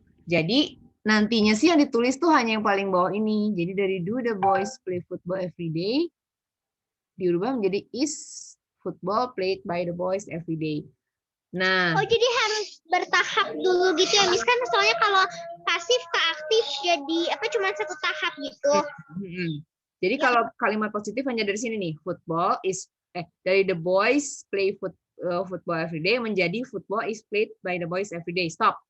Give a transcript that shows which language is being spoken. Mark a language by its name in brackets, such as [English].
[Indonesian] Jadi, nantinya sih yang ditulis tuh hanya yang paling bawah ini. Jadi dari [English] do the boys play football every day, [Indonesian] dirubah menjadi [English] is football played by the boys every day. Nah, [Indonesian] Oh, jadi harus bertahap dulu gitu ya, Miss? Kan soalnya kalau pasif ke aktif jadi apa cuma satu tahap gitu. Jadi Ya. kalau kalimat positif hanya dari sini nih, [English] football is [Indonesian] dari [English] the boys play football every day [Indonesian] menjadi [English] football is played by the boys every day. Stop.